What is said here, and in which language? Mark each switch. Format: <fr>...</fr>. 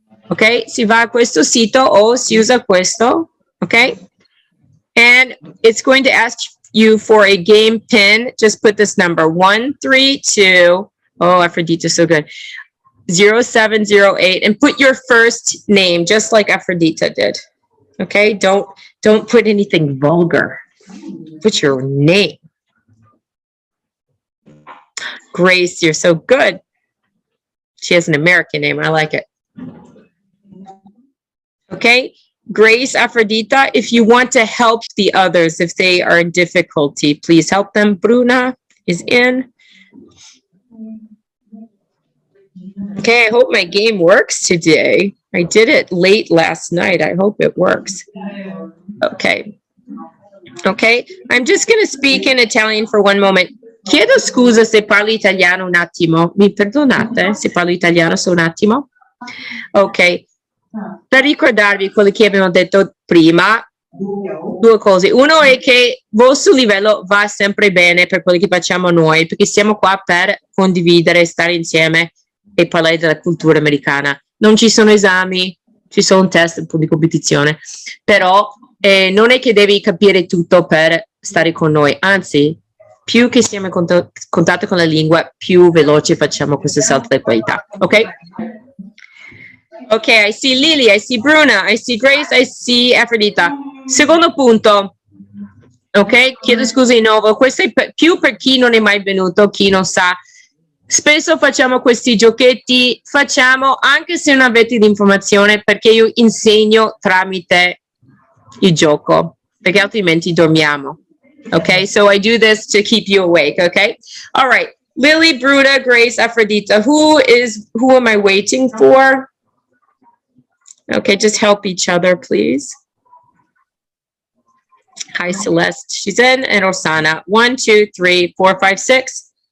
<it>Ok, si va a questo sito o si usa questo, ok?</it> <en>And it's going to ask you for a game pin. Just put this number 132. Oh, Aphrodite, so good. 0708 and put your first name, just like Aphrodite did. Okay, don't put anything vulgar. Put your name. Grace, you're so good. She has an American name. I like it. Okay, Grace, Aphrodita, if you want to help the others, if they are in difficulty, please help them. Bruna is in. Okay, I hope my game works today. I did it late last night. I hope it works. Okay. Okay, I'm just going to speak in Italian for one moment.</en> <it>Chiedo scusa se parlo italiano un attimo. Mi perdonate se parlo italiano solo un attimo? Ok. Per ricordarvi quello che abbiamo detto prima, due cose. Uno è che il vostro livello va sempre bene per quello che facciamo noi, perché siamo qua per condividere, stare insieme e parlare della cultura americana. Non ci sono esami, ci sono un test, un po' di competizione, però non è che devi capire tutto per stare con noi, anzi, più che siamo in contatto con la lingua, più veloce facciamo questo salto di qualità, ok?</it> <en>Ok, I see Lily, I see Bruna, I see Grace, I see Aphrodita.</en> <it>Secondo punto, ok? Chiedo scusa di nuovo, questo è più per chi non è mai venuto, chi non sa. Spesso facciamo questi giochetti, facciamo anche se non avete l'informazione, perché io insegno tramite il gioco, perché altrimenti dormiamo.</it> <en>Okay, so I do this to keep you awake, okay? All right, Lily, Bruda, Grace, Aphrodita, who am I waiting for? Okay, just help each other, please. Hi, Celeste, she's in, and Osana. 1, 2, 3, 4, 5, 6.</en>